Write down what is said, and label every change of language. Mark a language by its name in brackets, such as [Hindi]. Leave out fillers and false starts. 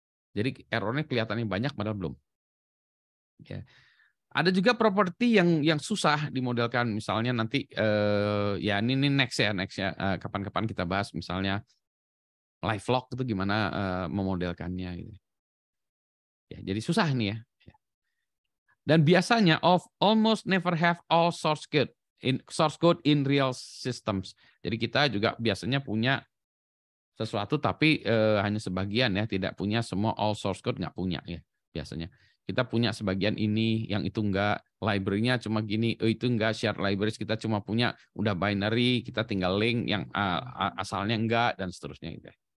[Indonesian] Jadi errornya kelihatannya banyak padahal belum. Ya. Ada juga properti yang susah dimodelkan, misalnya nanti ya ini next ya kapan-kapan kita bahas misalnya live log itu gimana memodelkannya gitu. Ya, jadi susah nih ya. Dan biasanya [English] almost never have all source code in real systems. [Indonesian] Jadi kita juga biasanya punya sesuatu tapi hanya sebagian ya, tidak punya semua [English] all source code, [Indonesian] nggak punya ya biasanya. Kita punya sebagian ini, yang itu enggak, library-nya cuma gini, itu enggak, shared libraries kita cuma punya udah binary, kita tinggal link yang asalnya enggak dan seterusnya gitu ya.